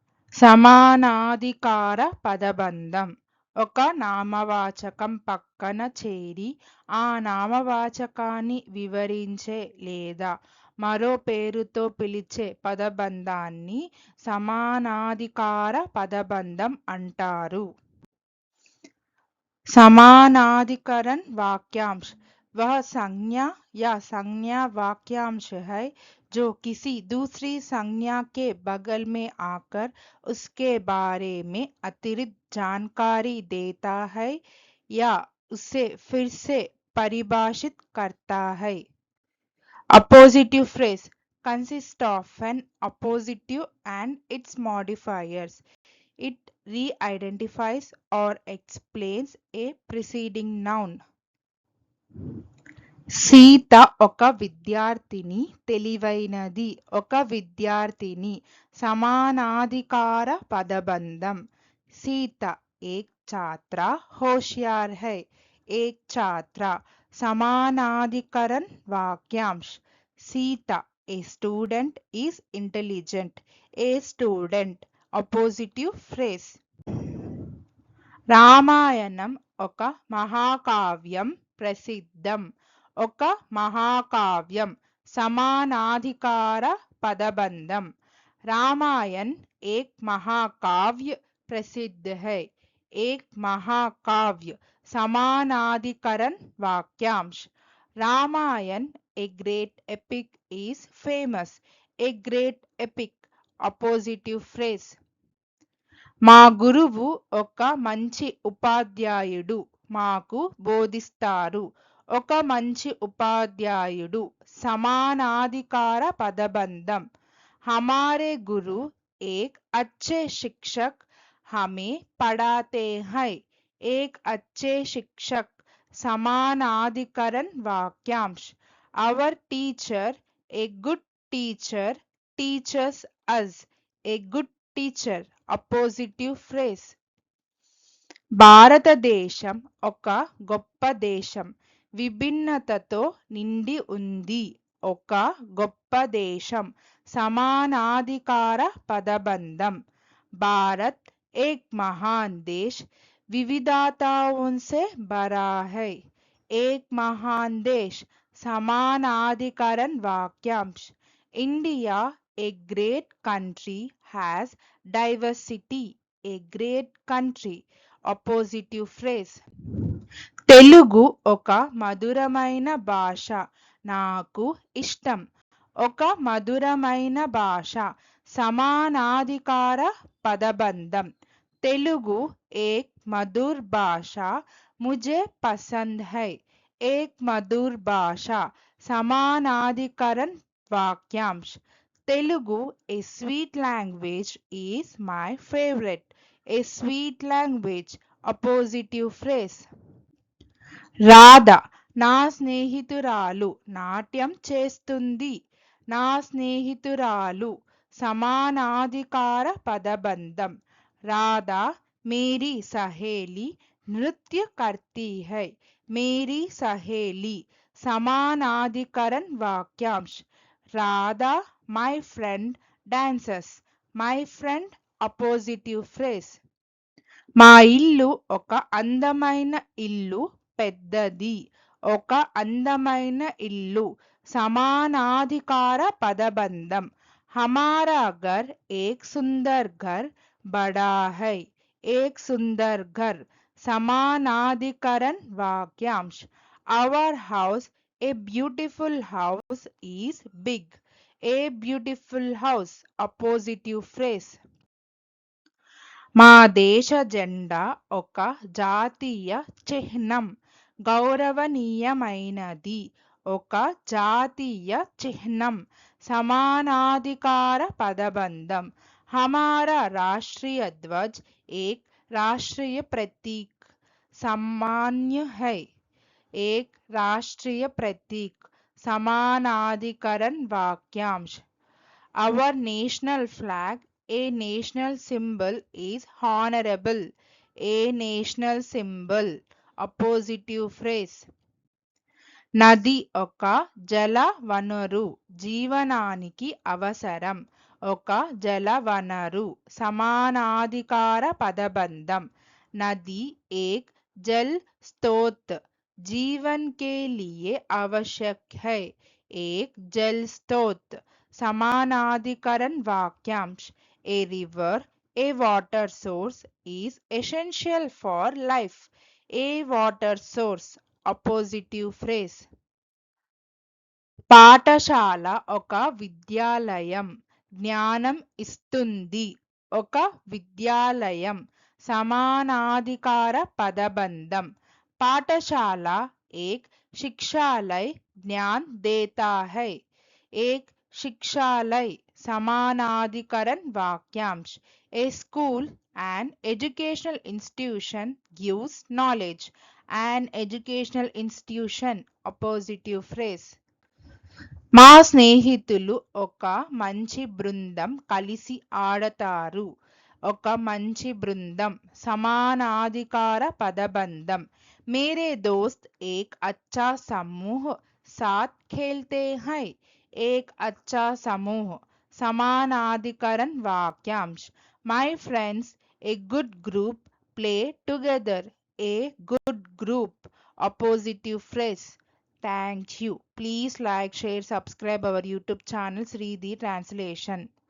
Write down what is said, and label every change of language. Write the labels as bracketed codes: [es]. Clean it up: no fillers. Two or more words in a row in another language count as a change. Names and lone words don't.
[te] సమానాధికార పదబంధం ఒక నామవాచకం పక్కన చేరి ఆ నామవాచకాన్ని వివరించే లేదా మరో పేరుతో పిలిచే పదబంధాన్ని సమానాధికార పదబంధం అంటారు. [hi] समानाधिकरण वाक्यांश वह संज्ञा या संज्ञा वाक्यांश है जो किसी दूसरी संज्ञा के बगल में आकर उसके बारे में अतिरिक्त जानकारी देता है या उसे फिर से परिभाषित करता है. [en] Appositive phrase consists of an appositive and its modifiers. It re-identifies or explains a preceding noun. [te] సీత ఒక విద్యార్థిని, తెలివైనది. ఒక విద్యార్థిని సమానాధికార పదబంధం. [hi] సీత एक छात्रा होशियार है. एक छात्रा समानाधिकरण वाक्यांश. [en] सीता a student is intelligent. A student appositive phrase. [te] రామాయణం ఒక మహాకావ్యం, ప్రసిద్ధం. ఒక మహాకావ్యం సమానాధికార పదబంధం. [hi] रामायण एक महाकाव्य प्रसिद्ध है. एक महाकाव्य समानाधिकरण वाक्यांश. [en] रामायण a great epic is famous. A great epic appositive phrase. [te] మా గురువు ఒక మంచి ఉపాధ్యాయుడు, మాకు బోధిస్తారు. ఒక మంచి ఉపాధ్యాయుడు సమానాధికార పదబంధం. [hi] हमारे गुरु एक अच्छे शिक्षक हमें पढ़ाते हैं. एक अच्छे शिक्षक समानाधिकरण वाक्यांश. [en] Our teacher a good teacher teaches us. A good teacher appositive phrase. [te] భారతదేశం ఒక గొప్ప దేశం, విభిన్నతతో నిండి ఉంది. ఒక గొప్ప దేశం సమానాధికార పదబంధం. [hi] भारत एक महान देश विविधताओं से भरा है. एक महान देश समानाधिकरण वाक्यांश. [en] इंडिया a great country has diversity. A great country appositive phrase. [te] తెలుగు ఒక మధురమైన భాష, నాకు ఇష్టం. ఒక మధురమైన భాష సమానాధికార పదబంధం. [hi] తెలుగు एक मधुर भाषा मुझे पसंद है. एक मधुर भाषा समानाधिकरण वाक्यांश. [en] Telugu a sweet language is my favorite. A sweet language appositive phrase. [te] రాధ నా స్నేహితురాలు నాట్యం చేస్తుంది. నా స్నేహితురాలు సమానాధికార పదబంధం. [hi] రాధా मेरी सहेली नृत्य करती है. मेरी सहेली समानाधिकरण वाक्यांश. [en] राधा my friend dances. My friend appositive phrase. [te] మా ఇల్లు ఒక అందమైన ఇల్లు, పెద్దది. ఒక అందమైన ఇల్లు సమానాధికార పదబంధం. [hi] हमारा घर एक सुंदर घर बड़ा है. एक सुंदर घर समानाधिकरण वाक्यांश. [en] Our house a beautiful house is big. A beautiful house appositive phrase. [te] మా దేశ జెండా ఒక జాతీయ చిహ్నం, గౌరవనీయమైనది. ఒక జాతీయ చిహ్నం సమానాధికార పదబంధం. [hi] हमारा राष्ट्रीय ध्वज एक राष्ट्रीय प्रतीक सामान्य है. एक राष्ट्रीय प्रतीक समानाधिकरण वाक्यांश. [en] Our national flag a national symbol is honorable. A national symbol appositive phrase. [te] నది ఒక జల వనరు, జీవనానికి అవసరం. ఒక జలవనరు. సమానాధికార పదబంధం. [hi] నది एक जल स्रोत जीवन के लिए आवश्यक है. एक जल स्रोत. समानाधिकरण वाक्यांश. [en] A river, a water source is essential for life. A water source. Oppositive phrase. [te] పాఠశాల ఒక విద్యాలయం. జ్ఞానం ఇస్తుంది. ఒక విద్యాలయం. సమానాధికార పదబంధం. [hi] పాఠశాల एक शिक्षालय ज्ञान देता है. एक शिक्षालय. समानाधिकरण वाक्यांश. [en] A school, an educational institution, gives knowledge. An educational institution. Oppositive phrase. [te] మా స్నేహితులు ఒక మంచి బృందం కలిసి ఆడతారు. ఒక మంచి బృందం. సమానాధికార పదబంధం. [hi] मेरे दोस्त एक अच्छा समूह साथ खेलते हैं. एक अच्छा समूह. समानाधिकरण वाक्यांश. [en] My friends, a good group, play together. A good group. Oppositive phrase. Thank you. Please like, share, subscribe our YouTube channel Sridhi Translation.